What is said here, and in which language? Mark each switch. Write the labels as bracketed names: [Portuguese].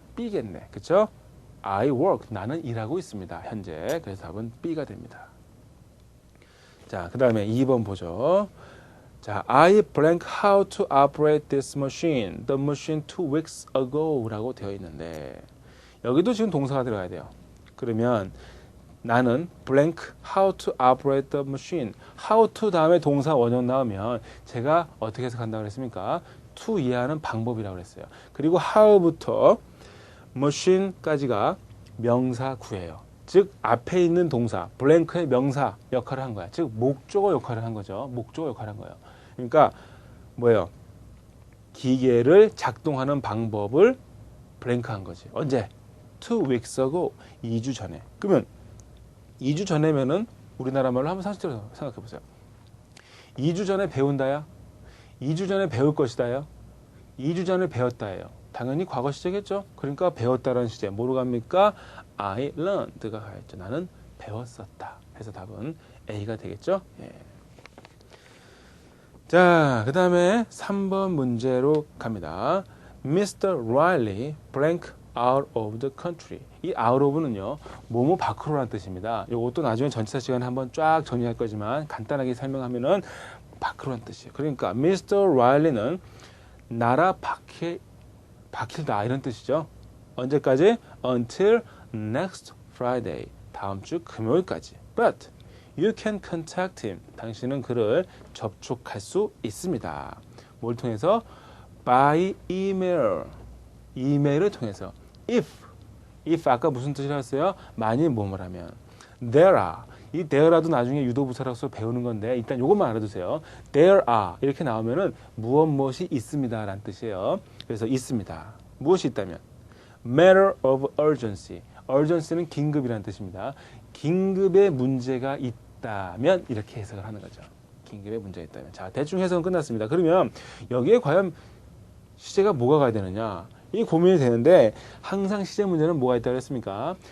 [Korean] B겠네. 그렇죠? [English] I work. [Korean] 나는 일하고 있습니다. 현재. 그래서 답은 B가 됩니다. [English] 자, 그 다음에 2번 보죠. 자, I blank how to operate this machine. The machine 2 weeks ago [Korean] 라고 되어 있는데 여기도 지금 동사가 들어가야 돼요. 그러면 나는 [English] blank how to operate the machine. [Korean] how to 다음에 동사 원형 나오면 제가 어떻게 해석한다고 그랬습니까? to 이해하는 방법이라고 그랬어요. 그리고 how부터 machine까지가 명사 구예요. 즉 앞에 있는 동사, 블랭크의 명사 역할을 한 거야. 즉 목적어 역할을 한 거죠. 목적어 역할을 한 거예요. 그러니까 뭐예요? 기계를 작동하는 방법을 블랭크한 거지. 언제? [English] 2 weeks ago. [Korean] 2주 전에. 그러면 2주 전에면은 우리나라 말로 한번 상식적으로 생각해 보세요. 2주 전에 배운다야? 2주 전에 배울 것이다요? 2주 전에 배웠다예요. 당연히 과거 시제겠죠. 그러니까 배웠다라는 시제. 뭐로 갑니까? [English] I learned [Korean] 가 가야죠. 나는 배웠었다. 해서 답은 A가 되겠죠. 예. 자, 그 다음에 3번 문제로 갑니다. [English] Mr. Riley blank out of the country. [Korean] 이 out of는요, 뭐뭐 밖으로라는 뜻입니다. 이것도 나중에 전치사 시간에 한번 쫙 정리할 거지만 간단하게 설명하면은 밖으로라는 뜻이에요. 그러니까 Mr. Riley는 나라 밖에 박힐다 이런 뜻이죠. 언제까지? [English] Until next Friday. [Korean] 다음 주 금요일까지. [English] But you can contact him. [Korean] 당신은 그를 접촉할 수 있습니다. 뭘 통해서? [English] By email. [Korean] 이메일을 통해서. If 아까 무슨 뜻이라고 했어요? 만일 뭐뭐 하면. [English] There are. [Korean] 이 there도 나중에 유도부사로서 배우는 건데 일단 이것만 알아두세요. There are 이렇게 나오면은 무엇이 있습니다 라는 뜻이에요. 그래서 있습니다. 무엇이 있다면 [English] matter of urgency. [Korean] urgency는 긴급이라는 뜻입니다. 긴급의 문제가 있다면 이렇게 해석을 하는 거죠. 긴급의 문제가 있다면. 자, 대충 해석은 끝났습니다. 그러면 여기에 과연 시제가 뭐가 가야 되느냐? 이 고민이 되는데 항상 시제 문제는 뭐가 있다고 그랬습니까?